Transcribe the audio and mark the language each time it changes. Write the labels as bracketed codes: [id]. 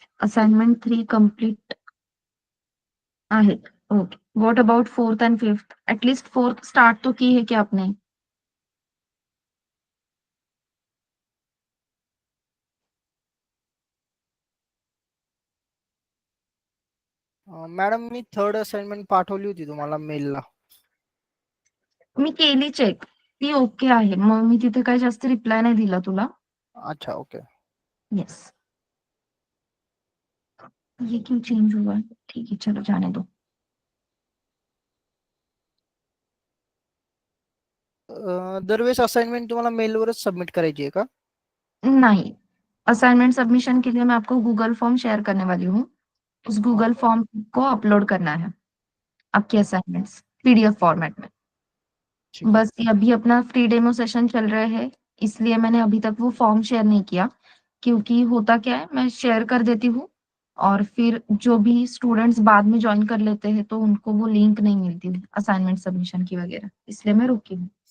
[mr] Assignment 3 complete आहेत. [en] Okay, what about fourth and fifth? [hi] At least fourth start तो की है क्या आपने? [mr] मॅडम मी थर्ड असाइनमेंट पाठवली होती तुम्हाला मेलला. मी केली चेक, ती ओके आहे. मग मी तिथे काही जास्त रिप्लाय नाही दिला तुला. अच्छा ओके. [en] Yes. [hi] ये क्यों चेंज हुआ है? ठीक है, चलो जाने दो. [mr] दरवेळेस असाइनमेंट तुम्हाला मेलवरच सबमिट करायची आहे का? [hi] नहीं, असाइनमेंट सबमिशन के लिए मैं आपको गूगल फॉर्म शेयर करने वाली हूँ। उस गूगल ओके. फॉर्म को अपलोड करना है, आपकी असाइनमेंट्स पीडीएफ फॉर्मेट में. ठीक है। बस ये अभी अपना फ्री डेमो सेशन चल रहा है, इसलिए मैंने अभी तक वो फॉर्म शेयर नहीं किया, क्योंकि होता क्या है, मैं शेयर कर देती हूँ और फिर जो भी स्टूडेंट्स बाद में ज्वाइन कर लेते हैं तो उनको वो लिंक नहीं मिलती असाइनमेंट सबमिशन की वगैरह, इसलिए मैं रुकी हूँ।